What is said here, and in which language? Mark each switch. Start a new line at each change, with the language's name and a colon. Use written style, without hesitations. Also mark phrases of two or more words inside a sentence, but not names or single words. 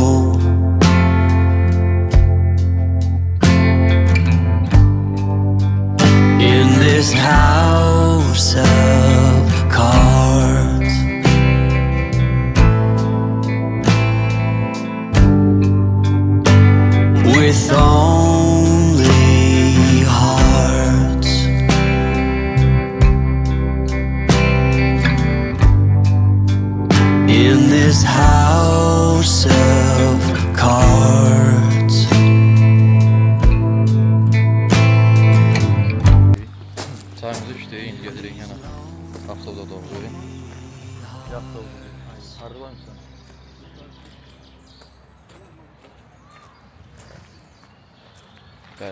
English: In this house of cards, with only hearts. In this house of cards.
Azerbaijani: Çayımızı içdik, indi gedirik yenə avtobusa doğru. Harda varmışsan? Bəli.